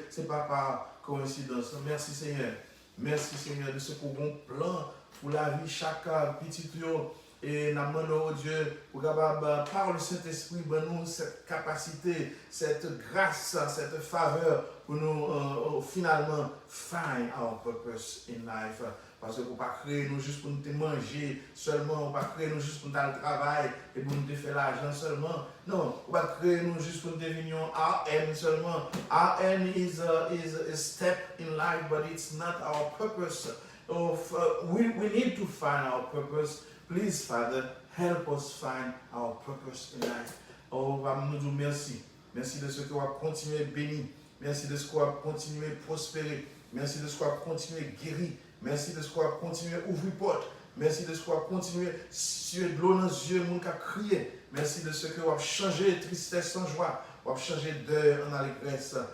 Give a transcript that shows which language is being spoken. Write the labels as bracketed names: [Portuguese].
[French] Ce n'est pas par coïncidence. Merci Seigneur. Merci Seigneur de ce qu'on a un plan pour la vie chaque petit et nous demandons Dieu pour capable par le Saint-Esprit nous cette capacité, cette grâce, cette faveur pour nous finalement [English] find our purpose in life. [French] Parce qu'on ne peut pas créer nous juste pour nous manger seulement, on ne peut pas créer nous juste pour nous aller au travail et pour nous faire l'argent seulement. Non, on ne peut pas créer nous juste pour nous devenir RN seulement. [English] RN is a step in life, but it's not our purpose. We need to find our purpose. Please, Father, help us find our purpose in life. [French] Oh, nous disons merci. Merci de ce que vous avez continué béni. Merci de ce que vous avez continué prospérer. Merci de ce que vous avez continué guéri. Merci de ce qu'on a continué à ouvrir porte. Merci de ce qu'on a continué à suer de l'eau dans les yeux, mon qui a crié. Merci de ce que vous avez changé tristesse en joie. Vous avez changé deuil en allégresse.